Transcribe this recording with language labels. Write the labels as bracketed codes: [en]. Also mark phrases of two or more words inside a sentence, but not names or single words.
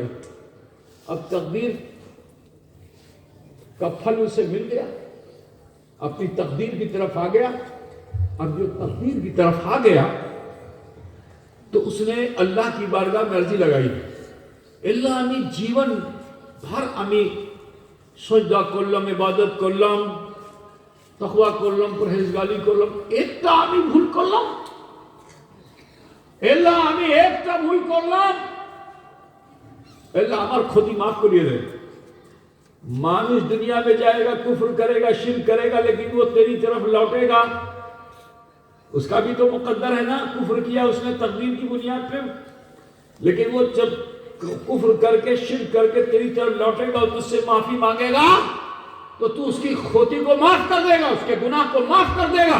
[ur] اب تقدیر کا پھل اسے مل گیا، اپنی تقدیر کی طرف آ گیا. اب جو تقدیر کی طرف آ گیا تو اس نے اللہ کی بارگاہ میں عرضی لگائی. [bn] اللہ আমি জীবন ভর আমি সজদা করলাম, ইবাদত করলাম, তাকওয়া করলাম, পরহেজগারি করলাম, একটা আমি ভুল করলাম, আল্লাহ আমি একটা ভুল করলাম, আল্লাহ আমার ক্ষতি মাফ করিয়ে দে. [ur] مانش دنیا میں جائے گا، کفر کرے گا، شرک کرے گا، لیکن وہ تیری طرف لوٹے گا. اس کا بھی تو مقدر ہے نا، کفر کیا اس نے تقدیر کی بنیاد پے. لیکن وہ جب کفر کر کے شرک کر کے تیری طرف لوٹے گا اور تجھ سے معافی مانگے گا تو تو اس کی کھوٹی کو معاف کر دے گا، اس کے گناہ کو معاف کر دے گا.